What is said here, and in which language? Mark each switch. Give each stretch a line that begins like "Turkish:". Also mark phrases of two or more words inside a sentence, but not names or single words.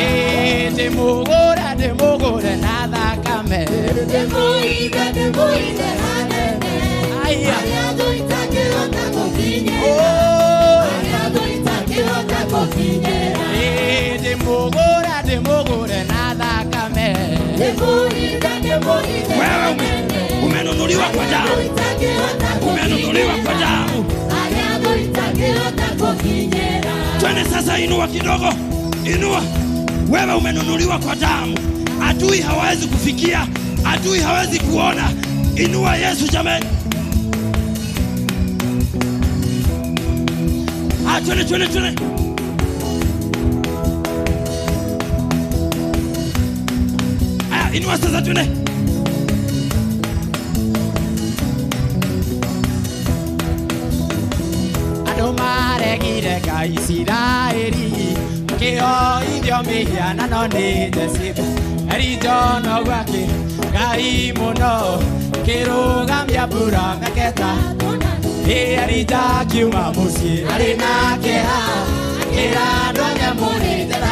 Kikuyu: Ndĩmũgũre na thakame, ndĩmũide hanene, arĩa andũ itangĩhota gũkinyĩra, arĩa andũ itangĩhota gũkinyĩra. Ndĩmũgũre na thakame,
Swahili: wewe umenunuliwa kwa damu. Umenunuliwa kwa damu. Twende sasa, inua kidogo. Inua. Wewe umenunuliwa kwa damu. Adui hawezi kufikia. Adui hawezi kuona. Inua Yesu jamani. Twende. Inua sasa, twende.
Kikuyu: Andũ maregire Ngai Isiraeli, makĩhoithio mĩhianano nĩ Jesibu, Elijono gwake Ngai mũno, kĩrũgamia mbura meketa, Elija akiuma mũciĩ arĩ na kĩeha, akĩra andũ a nyamũrĩte